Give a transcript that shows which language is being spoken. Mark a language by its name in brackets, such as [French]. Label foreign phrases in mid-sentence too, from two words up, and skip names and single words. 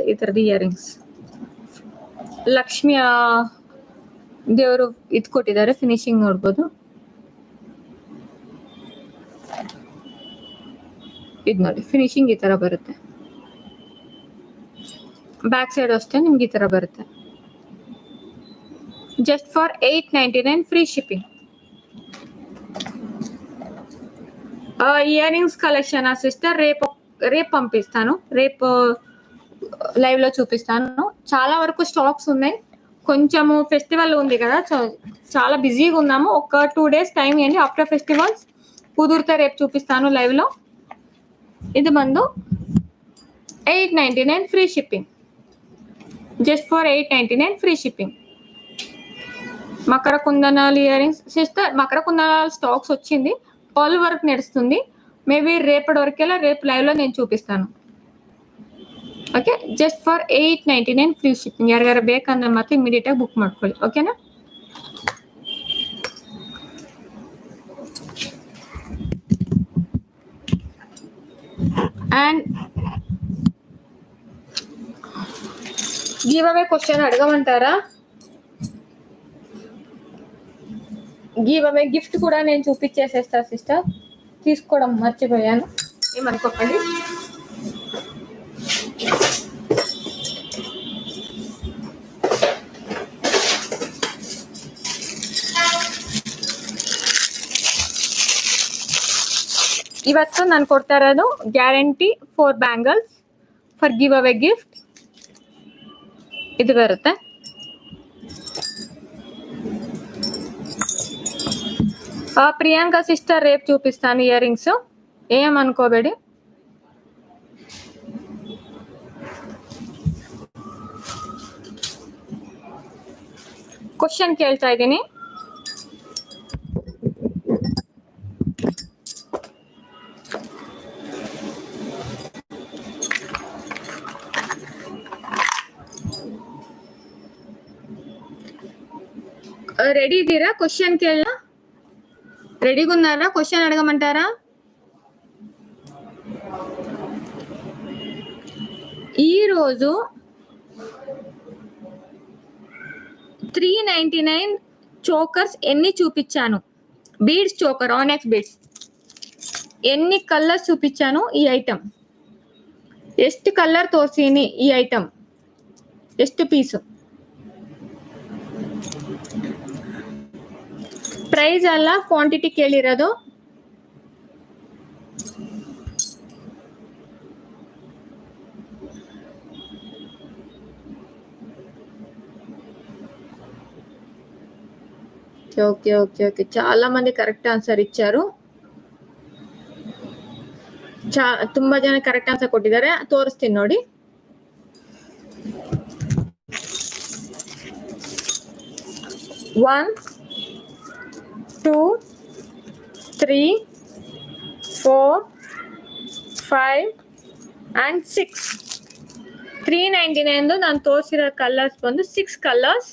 [Kannada] ಈ ತರದ ಇಯರಿಂಗ್ಸ್ ಲಕ್ಷ್ಮಿಯ ದೇವರು ಇದು ಕೊಟ್ಟಿದ್ದಾರೆ. ಫಿನಿಶಿಂಗ್ ನೋಡ್ಬೋದು. ಇದು ನೋಡಿ ಫಿನಿಶಿಂಗ್ ಈ ತರ ಬರುತ್ತೆ. [English] back side [Kannada] ಅಷ್ಟೇ ನಿಮ್ಗೆ ಈ ತರ ಬರುತ್ತೆ. [English] just for 899 free shipping. earrings collection sister [Telugu] రేపు పంపిస్తాను. రేపు లైవ్ లో చూపిస్తాను. చాలా వరకు స్టాక్స్ ఉన్నాయి. కొంచెము ఫెస్టివల్ ఉంది కదా, చాలా బిజీగా ఉన్నాము. ఒక [English] 2 days time [Telugu] ఇవ్వండి. [English] after festivals [Telugu] కుదిరితే రేపు చూపిస్తాను లైవ్ లో. ఇది ಬಂದು [English] 899 free shipping. just for 899 free shipping. [Telugu] మకర కుందనాలు ఇయరింగ్స్ సిస్టర్, మకర కుందనాలు స్టాక్స్ వచ్చింది. [English] all work [Telugu] నడుస్తుంది. మేబీ రేపటి వరకెలా రేపు లైవ్ లో నేను చూపిస్తాను. [English] okay, just for 899 free shipping. [Kannada] ಯಾರ್ಯಾರು ಬೇಕಂದ್ರೆ ಮತ್ತೆ ಇಮಿಡಿಯೇಟ್ ಆಗಿ ಬುಕ್ ಮಾಡ್ಕೊಳ್ಳಿ. ಓಕೆನಾ? [English] and give away question [Telugu] అడగమంటారా? [English] give away gift [Telugu] కూడా నేను చూపించేసేస్తా సిస్టర్. తీసుకోవడం మర్చిపోయాను, ఏమనుకోకండి. [Kannada] ಇವತ್ತು ನಾನು ಕೊಡ್ತಾ ಇರೋದು [English] guarantee 4 bangles for give away gift. [Kannada] ಇದು ಬರುತ್ತೆ. [Telugu] ప్రియాంక సిస్టర్ రేపు చూపిస్తాను ఇయరింగ్స్, ఏమనుకోಬೇಡಿ. [Kannada] ಕ್ವಶನ್ ಕೇಳ್ತಾ ಇದ್ದೀನಿ. రెడీ ఇದ್ದೀರಾ? క్వశ్చన్ కేಳనా? [Telugu] రెడీగా ఉన్నారా? క్వశ్చన్ అడగమంటారా? ఈరోజు 399 చోకర్స్ ఎన్ని చూపించాను? [English] beads choker, [Telugu] ఆనెక్స్ బీడ్స్ ఎన్ని కలర్స్ చూపించాను ఈ ఐటమ్, [Kannada] ಎಷ್ಟು ಕಲರ್ ತೋರಿಸೀನಿ ಈ ಐಟಮ್, ಎಷ್ಟು ಪೀಸು, ಪ್ರೈಸ್ ಅಲ್ಲ ಕ್ವಾಂಟಿಟಿ ಕೇಳಿರೋದು. [English] okay okay okay [Telugu] చాలా మంది [English] correct answer [Telugu] ఇచ్చారు. [Kannada] ತುಂಬಾ ಜನ [English] correct answer [Kannada] ಕೊಟ್ಟಿದ್ದಾರೆ. ತೋರಿಸ್ತೀನಿ ನೋಡಿ. 1 2 3 4 5 and 6 399 ನಾನು ತೋರಿಸಿರೋ ಕಲರ್ಸ್ ಬಂದು 6 ಕಲರ್ಸ್.